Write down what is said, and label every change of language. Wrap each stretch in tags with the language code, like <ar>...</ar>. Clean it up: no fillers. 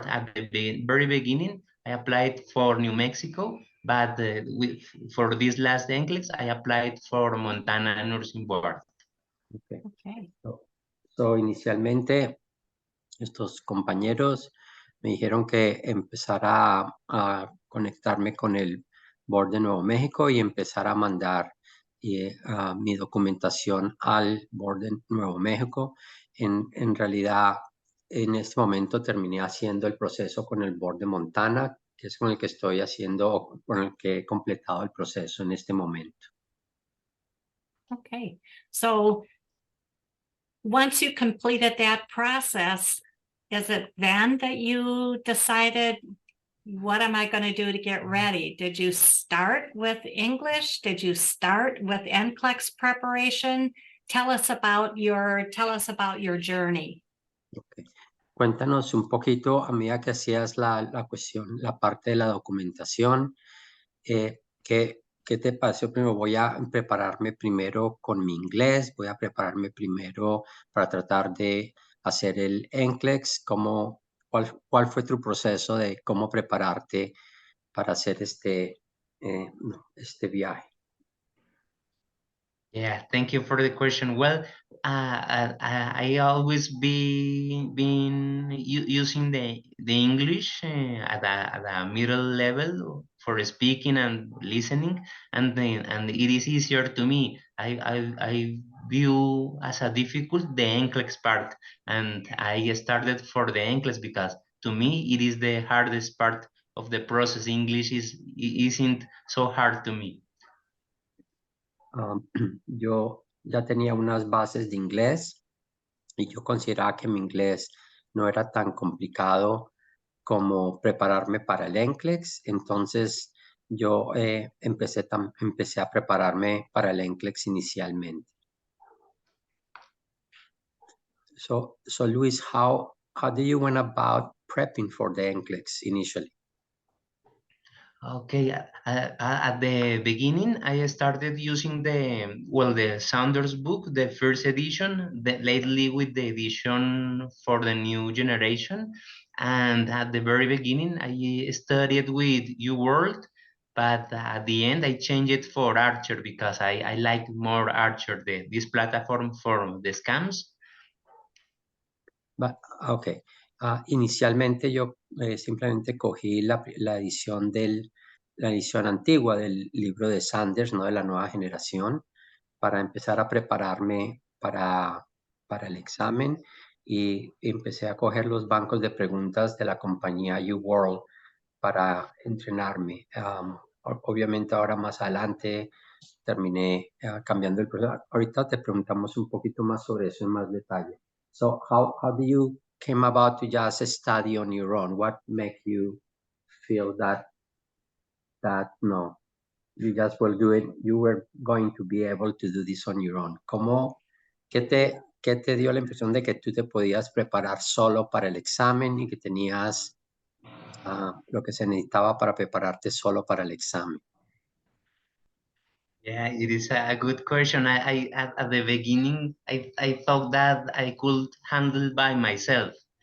<en>At the very beginning, I applied for New Mexico, but for this last NCLEX, I applied for Montana Nursing Board. Okay.</en> <es>So, inicialmente, estos compañeros me dijeron que empezara a conectarme con el board de Nuevo México y empezar a mandar mi documentación al board de Nuevo México. En realidad, en este momento terminé haciendo el proceso con el board de Montana, que es con el que estoy haciendo, con el que he completado el proceso en este momento.</es> <en>Okay, so once you completed that process, is it then that you decided, what am I going to do to get ready? Did you start with English? Did you start with NCLEX preparation? Tell us about your journey. Okay.</en> <es>Cuéntanos un poquito a medida que hacías la cuestión, la parte de la documentación. ¿Qué te pareció? Primero voy a prepararme primero con mi inglés, voy a prepararme primero para tratar de hacer el NCLEX. ¿Cuál fue tu proceso de cómo prepararte para hacer este viaje?</es> <en>Yeah, thank you for the question. Well, I always been using the English at a middle level for speaking and listening, and it is easier to me. I view as a difficult the NCLEX part, and I started for the NCLEX because to me it is the hardest part of the process. English isn't so hard to me.</en> <es>Yo ya tenía unas bases de inglés y yo consideraba que mi inglés no era tan complicado como prepararme para el NCLEX. Entonces yo empecé a prepararme para el NCLEX inicialmente.</es> <en>So Luis, how do you went about prepping for the NCLEX initially? Okay, at the beginning, I started using the Saunders book, the first edition, lately with the edition for the new generation. And at the very beginning, I studied with UWorld, but at the end, I changed it for Archer because I like more Archer, this platform for the scams. Ok.</en> <es>Inicialmente yo simplemente cogí la edición la edición antigua del libro de Sanders, no de la nueva generación, para empezar a prepararme para el examen y empecé a coger los bancos de preguntas de la compañía UWorld para entrenarme. Obviamente ahora más adelante terminé cambiando el proceso. Ahorita te preguntamos un poquito más sobre eso en más detalle.</es> <en>So how do you came about to just study on your own? What make you feel that no, you just will do it, you were going to be able to do this on your own?</en> <es>¿Qué te dio la impresión de que tú te podías preparar solo para el examen y que tenías lo que se necesitaba para prepararte solo para el examen?</es> <en>Yeah, it is a good question. At the beginning, I thought that I could handle by myself.</en>